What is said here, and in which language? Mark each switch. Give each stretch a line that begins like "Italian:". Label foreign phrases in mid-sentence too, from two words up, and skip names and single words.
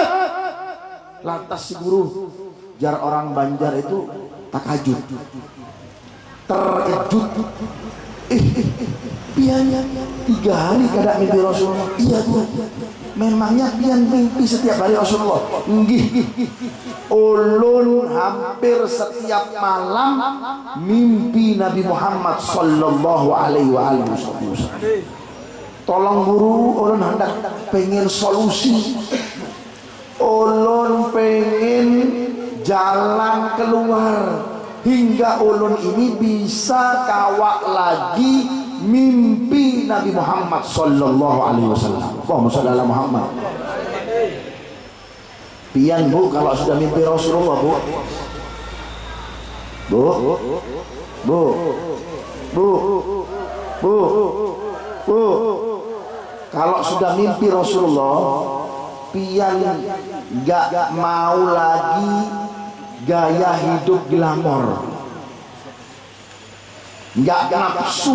Banjar: Lantas si guru, jar orang Banjar itu takajud, terkejut. Pian 3 hari kada mimpi Rasulullah. Iya tuh. Memangnya pian mimpi setiap hari Rasulullah? Nggih. Ulun hampir setiap malam mimpi Nabi Muhammad
Arabic: صلى الله عليه وسلم.
Banjar: Tolong guru, ulun hendak pengen solusi. Ulun pengen jalan keluar hingga ulun ini bisa kawak lagi mimpi Nabi Muhammad
Arabic: صلى الله عليه وسلم. اللهم صل على محمد.
Banjar: Pian Bu kalau sudah mimpi Rasulullah Bu. Bu. Bu. Bu. Bu. Bu.
Indonesian: kalau sudah mimpi Rasulullah, pian gak mau lagi gaya hidup glamor, gak nafsu.